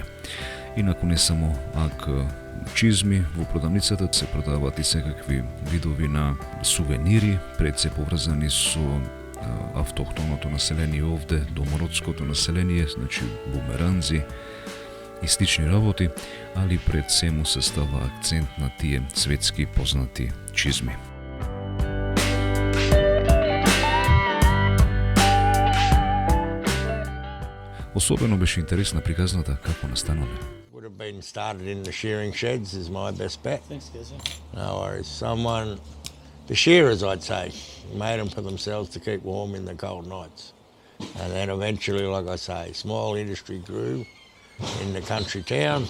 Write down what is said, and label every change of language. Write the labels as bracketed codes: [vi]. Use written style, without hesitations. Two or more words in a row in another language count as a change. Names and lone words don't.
[mk] Инаку не само ак чизми, во продавницата се продават и секакви видови на сувенири, пред се поврзани со автохтоното население овде, домородското население, значи бумеранзи, и слични работи, али пред сему се става акцент на тие светски познати чизми. Особено беше интересна приказната како настанале. [en] Would have been started in the shearing sheds is my best bet. Thanks, guys. No worries. The shearers, I'd say, made them for themselves to keep warm in the cold nights. And then eventually, like I say, small industry grew in the country towns.